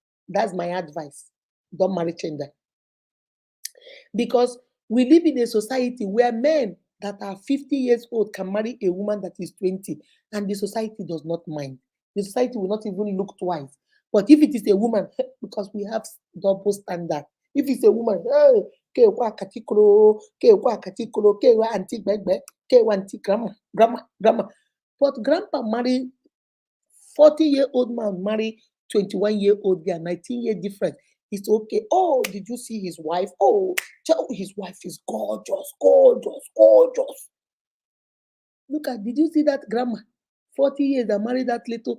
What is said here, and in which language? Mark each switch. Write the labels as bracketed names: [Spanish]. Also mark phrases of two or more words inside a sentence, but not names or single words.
[English] That's my advice. Don't marry Chinda. Because We live in a society where men that are 50 years old can marry a woman that is 20, and the society does not mind. The society will not even look twice. But if it is a woman, because we have double standard. If it's a woman, [Yoruba] hey, ke wa katikolo, ke wa auntie gbegbe, ke wa auntie grandma. [English] But grandpa marry 40-year-old man marry 21-year-old girl, 19-year difference. It's okay. Oh, did you see his wife? Oh, his wife is gorgeous, gorgeous, gorgeous. Look at, did you see that grandma? 40 years that married that little.